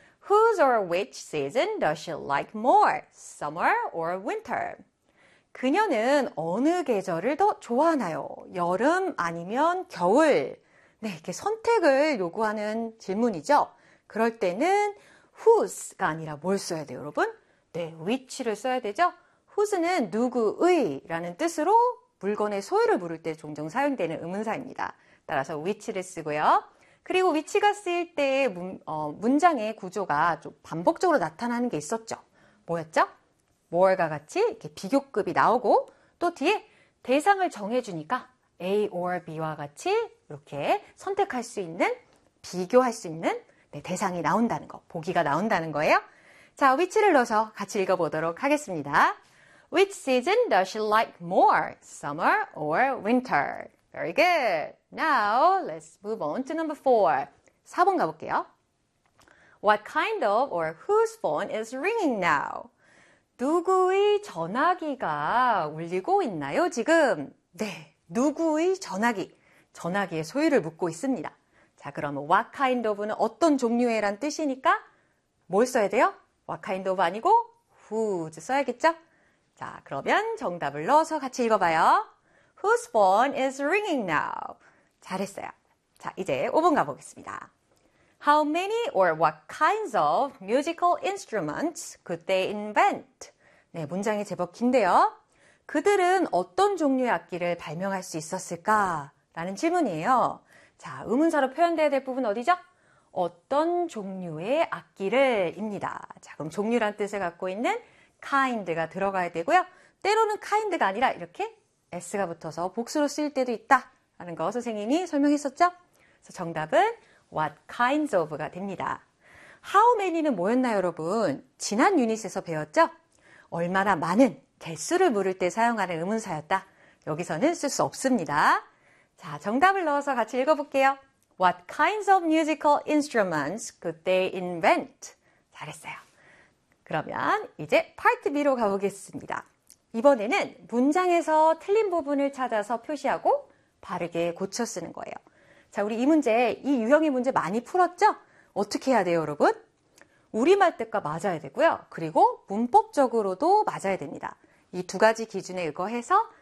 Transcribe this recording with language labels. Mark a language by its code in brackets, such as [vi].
[en] Whose or which season does she like more? Summer or winter? [ko] 그녀는 어느 계절을 더 좋아하나요? 여름 아니면 겨울? 네, 이렇게 선택을 요구하는 질문이죠. 그럴 때는 whose가 아니라 뭘 써야 돼요, 여러분? 네, which를 써야 되죠. whose는 누구의라는 뜻으로 물건의 소유를 물을 때 종종 사용되는 의문사입니다. 따라서 which를 쓰고요. 그리고 위치가 쓰일 때 문장의 구조가 좀 반복적으로 나타나는 게 있었죠. 뭐였죠? more가 같이 이렇게 비교급이 나오고 또 뒤에 대상을 정해주니까 A or B와 같이 이렇게 선택할 수 있는, 비교할 수 있는 대상이 나온다는 거, 보기가 나온다는 거예요. 자, which를 넣어서 같이 읽어보도록 하겠습니다. [en] Which season does she like more? Summer or winter? Very good. Now, let's move on to number four. [ko] 4번 가볼게요. [en] What kind of or whose phone is ringing now? [ko] 누구의 전화기가 울리고 있나요, 지금? 네, 누구의 전화기. 전화기의 소유를 묻고 있습니다. 자, 그러면 what kind of는 어떤 종류의란 뜻이니까 뭘 써야 돼요? what kind of 아니고 whose 써야겠죠? 자, 그러면 정답을 넣어서 같이 읽어봐요. [en] Whose phone is ringing now? [ko] 잘했어요. 자, 이제 5번 가보겠습니다. [en] How many or what kinds of musical instruments could they invent? [ko] 네, 문장이 제법 긴데요. 그들은 어떤 종류의 악기를 발명할 수 있었을까라는 질문이에요. 자, 의문사로 표현되어야 될 부분 어디죠? 어떤 종류의 악기를입니다. 자, 그럼 종류란 뜻을 갖고 있는 kind가 들어가야 되고요. 때로는 kind가 아니라 이렇게 S가 붙어서 복수로 쓰일 때도 있다라는 거 선생님이 설명했었죠? 그래서 정답은 what kinds of가 됩니다. How many는 뭐였나요, 여러분? 지난 유닛에서 배웠죠? 얼마나 많은 개수를 물을 때 사용하는 의문사였다. 여기서는 쓸수 없습니다. 자, 정답을 넣어서 같이 읽어볼게요. [en] What kinds of musical instruments could they invent? [ko] 잘했어요. 그러면 이제 파트 B로 가보겠습니다. 이번에는 문장에서 틀린 부분을 찾아서 표시하고 바르게 고쳐 쓰는 거예요. 자, 우리 이 문제, 이 유형의 문제 많이 풀었죠? 어떻게 해야 돼요, 여러분? 우리말 뜻과 맞아야 되고요. 그리고 문법적으로도 맞아야 됩니다. 이두 가지 기준에 의거해서